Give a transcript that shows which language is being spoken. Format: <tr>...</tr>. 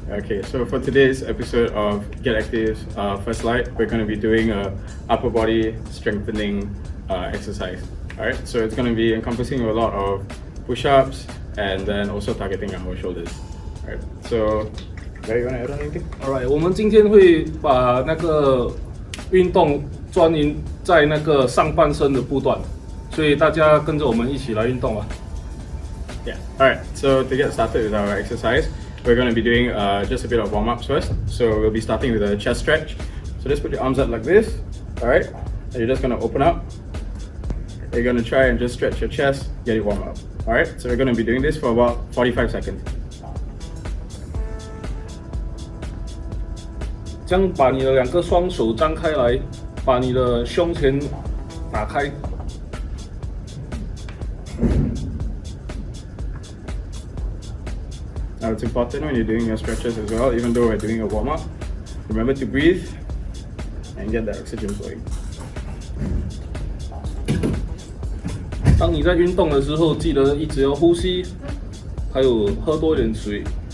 <en>Okay, so for today's episode of Get Active's first light, we're going to be doing a upper body strengthening exercise. Alright, so it's going to be encompassing a lot of push-ups and then also targeting our shoulders. Alright, so Barry, you want to add on anything?</en> <zh>Alright， 我们今天会把那个运动专营在那个上半身的部段，所以大家跟着我们一起来运动啊。</zh> <en>Yeah. Alright, so to get started with our exercise, we're going to be doing just a bit of warm-ups first. So we'll be starting with a chest stretch. So just put your arms up like this. Alright, and you're just going to open up. You're going to try and just stretch your chest, get it warm up. Alright, so we're going to be doing this for about 45 seconds.</en> <zh>将把你的两个双手张开来，把你的胸前打开。</zh> <en>Now it's important when you're doing your stretches as well, even though we're doing a warm-up, remember to breathe and get that oxygen flowing.</en> <zh>当你在运动的时候，记得一直要呼吸，还有喝多一点水。</zh>